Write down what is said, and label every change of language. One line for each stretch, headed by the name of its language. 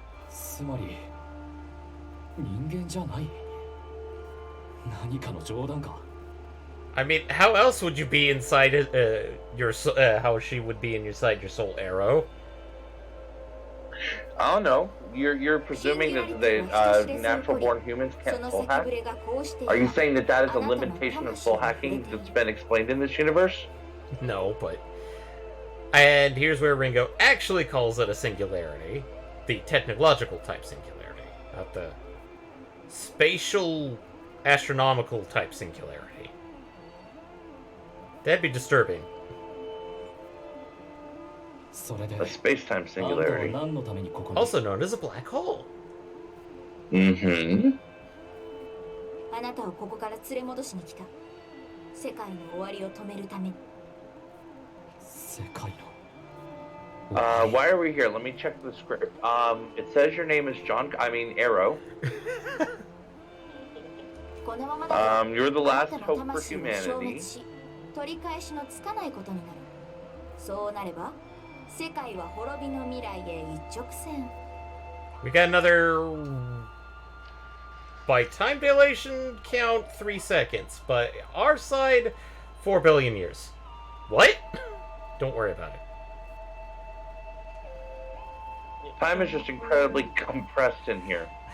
Japanese: つまり人間じゃない何かの冗談か
English: I mean, how else would you be inside how she would be inside your soul, Arrow? I don't know. You're presuming that the natural-born humans can't soul hack? Are you saying that that is a limitation of soul hacking that's been explained in this universe? No, but... And here's where Ringo actually calls it a singularity. The technological type singularity. Not the spatial, astronomical type singularity. That'd be disturbing. A space-time singularity. Also known as a black hole. Mm-hmm.
Japanese: あなたをここから連れ戻しに来た。世界の終わりを止めるために。
English: Why are we here? Let me check the script. It says your name is Arrow. You're the last hope for humanity.
Japanese: 取り返しのつかないことになる。そうなれば、世界は滅びの未来へ一直線。
English: We got another... By time dilation count, 3 seconds. But our side, 4 billion years. What? Don't worry about it. Time is just incredibly compressed in here.